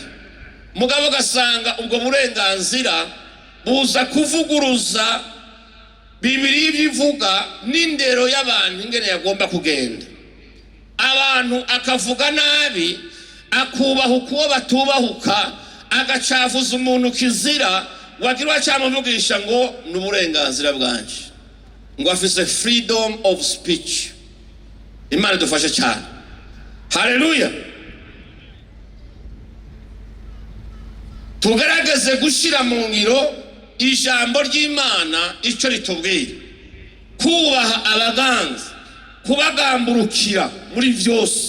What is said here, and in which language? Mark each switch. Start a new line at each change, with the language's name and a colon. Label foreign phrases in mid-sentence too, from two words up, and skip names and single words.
Rundi: Mugabo gasanga ubwo burenganzira buza kuvuguruza Bibiliya ivuga n'indero y'abantu ingene yagomba kugenda. Abantu akavuga nabi, akubahuka uwo batubahuka, agacafuza umuntu kizira, wagira cyamuvugisha ngo n'uburenganzira bwanje, ngo afise
English: freedom of speech.
Rundi: Imana dufashe cyane. Haleluya. Tugerageze gushira mu ngiro ijambo ry'Imana ico ritubwira, kubaha abaganza, kubagamburukira muri vyose.